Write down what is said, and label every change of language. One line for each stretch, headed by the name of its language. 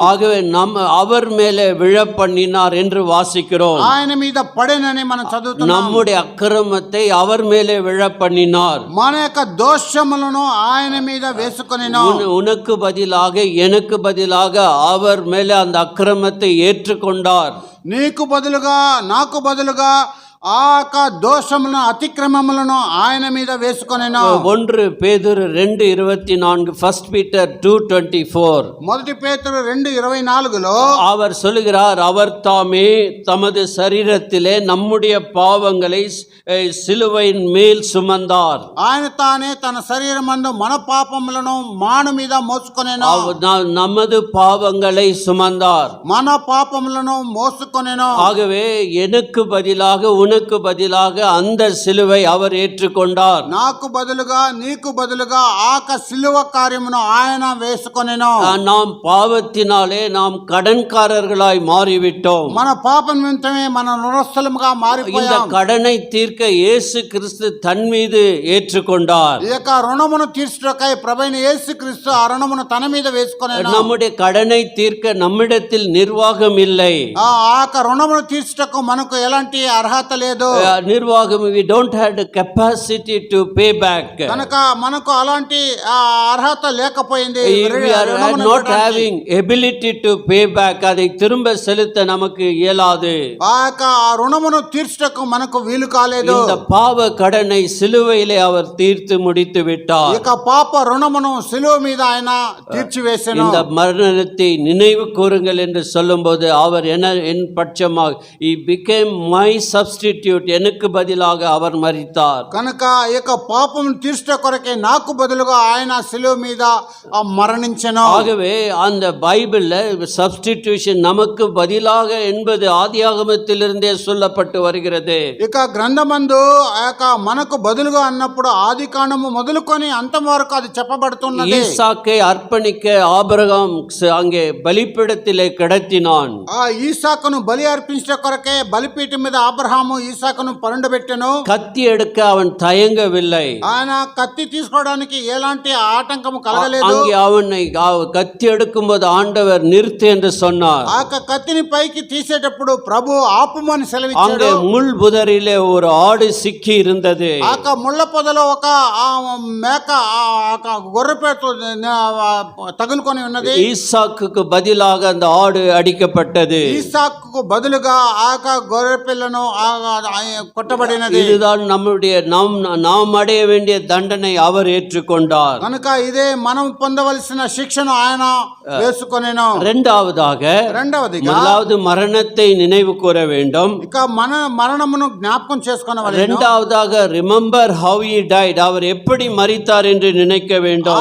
Tamil: ஆகவே அவர் மேலே விழப்பண்ணினார் என்று வாசிக்கிறோம்.
Telugu: ఆయన మీద పడెనని మనం చదువుతున్నాం.
Tamil: நம்முடைய அக்கிரமத்தை அவர் மேலே விழப்பண்ணினார்.
Telugu: మన యొక్క దోషములను ఆయన మీద వేసుకొనెను.
Tamil: உனக்கு பதிலாக, எனக்கு பதிலாக அவர் மேலே அந்த அக்கிரமத்தை ஏற்றுக்கொண்டார்.
Telugu: నీకు బదులుగా, నాకు బదులుగా ఆ యొక్క దోషములను అతిక్రమములను ఆయన మీద వేసుకొనెను.
Tamil: 1 பேதுரு 2:24, 1 Peter 2:24.
Telugu: మొదటి పేతురు 2:24లో
Tamil: அவர் சொல்லுகிறார், அவர் தாமே தமது சரீரத்திலே நம்முடைய பாவங்களை சிலுவையின் மேல் சுமந்தார்.
Telugu: ఆయన తానే తన శరీరమందు మన పాపములను మాను మీద మోసుకొనెను.
Tamil: நமது பாவங்களை சுமந்தார்.
Telugu: మన పాపములను మోసుకొనెను.
Tamil: ஆகவே எனக்கு பதிலாக உனக்கு பதிலாக அந்த சிலுவை அவர் ஏற்றுக்கொண்டார்.
Telugu: నాకు బదులుగా నీకు బదులుగా ఆక సిలువ కార్యమును ఆయన వేసుకొనెను.
Tamil: நாம் பாவத்தினாலே நாம் கடன்காரர்களாய் மாறிவிட்டோம்.
Telugu: మన పాప నిమిత్తమే మన రుణస్థలముగా
Tamil: இந்த
Telugu: మారిపోయాం.
Tamil: கடனை தீர்க்க இயேசு கிறிஸ்து தன் மீது ஏற்றுக்கொண்டார்.
Telugu: ఈ యొక్క రుణమును తీర్చుటకై ప్రభువైన యేసుక్రీస్తు ఆ రుణమును తన మీద వేసుకొనెను.
Tamil: நம்முடைய கடனை தீர்க்க நம்மிடத்தில் நிர்வாகம் இல்லை.
Telugu: ఆ యొక్క రుణమును తీర్చుటకు మనకు ఎలాంటి అర్హత లేదు.
English: நிர்வாகம், we don't have the capacity to pay back.
Telugu: కనుక మనకు అలాంటి అర్హత లేకపోయింది.
English: We are not having ability to pay back.
Tamil: அதை திரும்ப செலுத்த நமக்கு இயலாது.
Telugu: ఆ యొక్క రుణమును తీర్చుటకు మనకు వీలు కాలేదు.
Tamil: இந்த பாவ கடனை சிலுவையிலே அவர் தீர்த்து முடித்து விட்டார்.
Telugu: ఇక పాప రుణమును సిలువ మీద ఆయన తీర్చివేసెను.
Tamil: இந்த మరణத்தை నిனைவு కూరుங்கள் என்று சொல்லும்போது அவர் என் பட்சமாக
English: he became my substitute,
Tamil: எனக்கு பதிலாக அவர் மரித்தார்.
Telugu: కనుక ఈ యొక్క పాపమును తీర్చుట కొరకే నాకు బదులుగా ఆయన సిలువ మీద మరణించెను.
Tamil: ஆகவே அந்த பைபிள்ல சப்ஸ்டிடியூஷன் நமக்கு பதிலாக என்பது ஆதியாகமத்திலிருந்தே சொல்லப்பட்டு வருகிறது.
Telugu: ఇక గ్రంథమందు ఆ యొక్క మనకు బదులుగా అన్నప్పుడు ఆది కాండము మొదలుకొని అంతం వరకు అది చెప్పబడుతున్నది.
Tamil: ஈசாக்கை அர்ப்பணிக்க ஆபிரகாம் அங்கே பலிபீடத்திலே கிடத்தினான்.
Telugu: ఆ ఈసాకును బలి అర్పించట కొరకే బలిపీఠం మీద అబ్రహాము ఈసాకును పరుండబెట్టెను.
Tamil: கத்தி எடுக்க அவன் தயங்கவில்லை.
Telugu: ఆయన కత్తి తీసుకోవడానికి ఎలాంటి ఆటంకము కలగలేదు.
Tamil: அங்கே அவனை கத்தி எடுக்கும்போது ஆண்டவர் நிறுத்து என்று சொன்னார்.
Telugu: ఆ కత్తిని పైకి తీసేటప్పుడు ప్రభు ఆపుమని సెలవిచ్చాడు.
Tamil: அங்கே முள் புதரிலே ஒரு ஆடு சிக்கி இருந்தது.
Telugu: ఆ ముళ్ళ పొదలో ఒక మేక గొర్రెపేట తగులుకొని ఉన్నది.
Tamil: ஈசாக்குக்கு பதிலாக அந்த ஆடு அடிக்கப்பட்டது.
Telugu: ఈసాకుకు బదులుగా ఆ గొర్రె పిల్లను కొట్టబడినది.
Tamil: இதுதான் நம்முடைய நாம் அடைய வேண்டிய தண்டனை அவர் ஏற்றுக்கொண்டார்.
Telugu: కనుక ఇదే మనం పొందవలసిన శిక్షను ఆయన వేసుకొనెను.
Tamil: இரண்டாவதிగా முதலாவது மரணத்தை நினைவு கூற வேண்டும்.
Telugu: ఇక మరణమును జ్ఞాపకం చేసుకోవాలి.
Tamil: இரண்டாவதாக
English: remember how he died,
Tamil: அவர் எப்படி மரித்தார் என்று நினைக்க வேண்டும்.